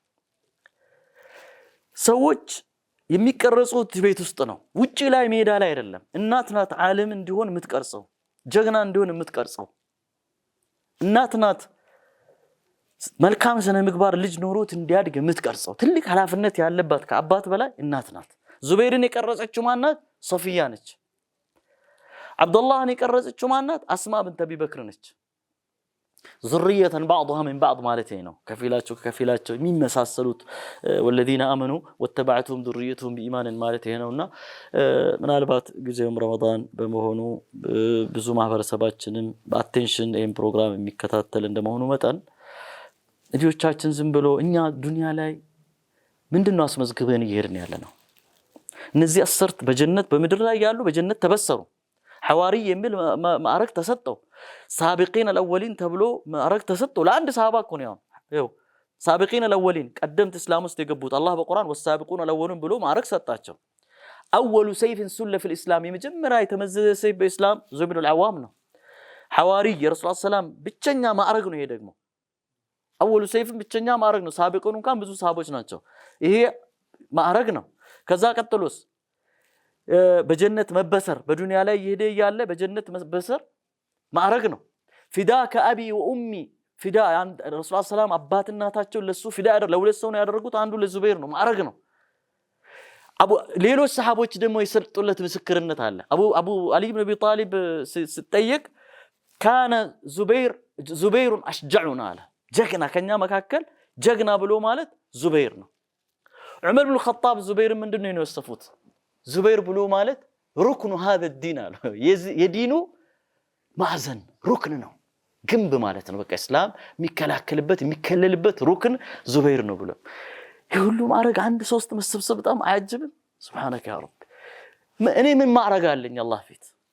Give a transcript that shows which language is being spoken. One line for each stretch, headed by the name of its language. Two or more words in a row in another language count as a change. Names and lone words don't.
Amharic: ሰዎች የሚቀርጹት ቤት ውስጥ ነው ውጪ ላይ ሜዳ ላይ አይደለም እናት ናት ዓለም እንዲሆን የምትቀርጸው ጀግና እንዲሆን የምትቀርጸው እናት ናት መልካም ስነ ምግባር ልጅ ኖሮት እንዲያድግ የምትቀርጸው ትልቅ ኃላፊነት ያለባት ከአባት በላይ እናት ናት ዙበይርን የቀረጸችው ማናት ሶፊያ ነች አብዱላህን የቀረጸችው ማናት አስማ ቢንት አቢ በክር ነች
Arabic: ذرية بعضها من بعض
Amharic: مالتي ነው ከፊላቸው የሚመሳሰሉት
Arabic: والذين آمنوا واتبعتهم ذريتهم بإيمان
Amharic: مالتي ነውና ምናልባት ጊዜውም ረመዳን በመሆኑ ብዙ ማህበረሰባችንም በአቴንሽን ይሄን ፕሮግራም የሚከታተል እንደመሆኑ መጠን ልጆቻችን ዝም ብሎ እኛ ዱንያ ላይ ምንድነው አስመዝግበን እየሄድን ያለነው እነዚህ አስርት በጀነት በምድር ላይ ያሉ በጀነት ተበሰሩ ሐዋሪ የሚል ማዕረግ ተሰጠው
Arabic: السابقين الأولين
Amharic: ተብሎ ማዕረግ ተሰጠው ለአንድ ሰሃባ እኮ ነው ያው
Arabic: السابقين الأولين
Amharic: ቀደምት እስላም ውስጥ የገቡት አላህ በቁርአን والسابقون الأولون ብሎ ማዕረግ ሰጣቸው
Arabic: اول سيف سل في الاسلام
Amharic: የመጀመሪያ የተመዘዘ ሰይፍ በእስላም ዙበይር العوام ነው ሐዋሪ የረሱል ሰላም ብቸኛ ማዕረግ ነው ይሄ ደግሞ
Arabic: اول سيف
Amharic: ብቸኛ ማዕረግ ነው ሳቢቁን እንኳን ብዙ ሰሃቦች ናቸው ይሄ ማዕረግ ነው ከዛ ቀጥሎስ በጀነት መበሰር በዱንያ ላይ ይሄደ ያለ በጀነት መበሰር ማዕረግ ነው
Arabic: فداك أبي وأمي
Amharic: ፊዳ ረሱል ሰላም አባት እናታቸው ለሱ ፊዳ ለሁለት ሰው ነው ያደረጉት አንዱ ለዙበይር ነው ማዕረግ ነው ሌሎች ሰሃቦች ደግሞ የሰጡለት ምስክርነት አለ አቡ አሊ ኢብኑ አቢ ጣሊብ ሲጠየቅ
Arabic: كان الزبير أشجعنا
Amharic: አለ ጀግና ከኛ መካከል ጀግና ብሎ ማለት ዙበይር ነው ዑመር ኢብኑ ኸጣብ ዙበይር ምንድነው የወሰፉት ዙበይር ብሎ ማለት
Arabic: ركن هذا الدين
Amharic: አለ የዲኑ ማዕዘን ሩክን ነው ግንብ ማለት ነው በቃ እስላም የሚከላከልበት የሚከለልበት ሩክን ዙበይር ነው ብሎ ይሁሉ ማዕረግ አንድ ሶስት መስብሰብ በጣም አያጅብም
Arabic: سبحانك يا رب
Amharic: እኔ ምን ማዕረግ አለኝ አላህ ፊት